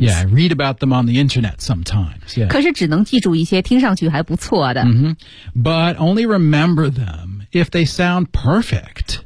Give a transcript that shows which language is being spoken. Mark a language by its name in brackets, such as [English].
[English] Yeah, read about them on the internet sometimes. Yeah. [Chinese] 可是只能记住一些听上去还不错的。 [English] But only remember them if they sound perfect.